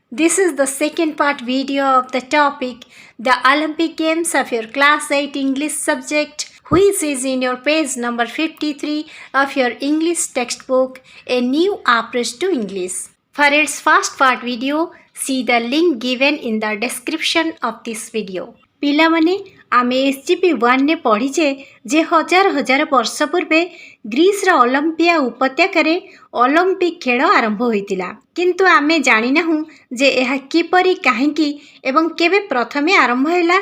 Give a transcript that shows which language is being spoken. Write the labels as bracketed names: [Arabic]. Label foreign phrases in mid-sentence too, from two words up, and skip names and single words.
[English] This is the second part video of the topic, the Olympic Games of your Class 8 English subject, which is in your page number 53 of your English textbook, A New Approach to English. For its first part video, see the link given in the description of this video. [Odia] ପିଲାମାନେ ଆମେ SGP 1 ପଢ଼ିଛେ ଯେ ହଜାର ହଜାର ବର୍ଷ ପୂର୍ବେ ଗ୍ରୀସର ଅଲମ୍ପିଆ ଉପତ୍ୟକାରେ ଅଲମ୍ପିକ ଖେଳ ଆରମ୍ଭ ହୋଇଥିଲା। କିନ୍ତୁ ଆମେ ଜାଣିନାହୁଁ ଯେ ଏହା କିପରି କାହିଁକି ଏବଂ କେବେ ପ୍ରଥମେ ଆରମ୍ଭ ହେଲା।